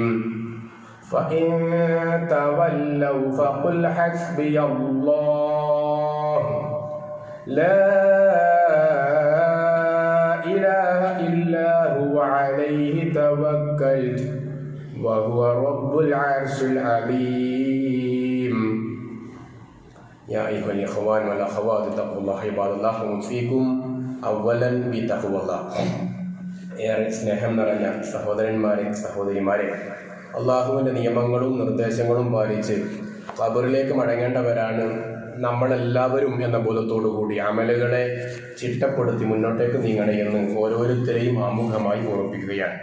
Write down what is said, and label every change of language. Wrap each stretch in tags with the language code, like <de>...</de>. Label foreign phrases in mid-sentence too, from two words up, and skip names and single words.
<ar>فإن تولوا فقل حسبي الله لا إله إلا هو عليه توكلت وهو رب العرش العظيم. يا أيها الإخوان والأخوات اتقوا الله عباد الله وأوصيكم أولا بتقوى الله.</ar> <ml>ഏറെ സ്നേഹം നിറഞ്ഞ സഹോദരന്മാരെ സഹോദരിമാരെ, അള്ളാഹുവിൻ്റെ നിയമങ്ങളും നിർദ്ദേശങ്ങളും പാലിച്ച് ഖബറിലേക്ക് മടങ്ങേണ്ടവരാണ് നമ്മളെല്ലാവരും എന്ന ബോധത്തോടു കൂടി അമലുകളെ ചിട്ടപ്പെടുത്തി മുന്നോട്ടേക്ക് നീങ്ങണേ എന്ന് ഓരോരുത്തരെയും ആമുഖമായി ഓർമ്മിപ്പിക്കുകയാണ്.</ml>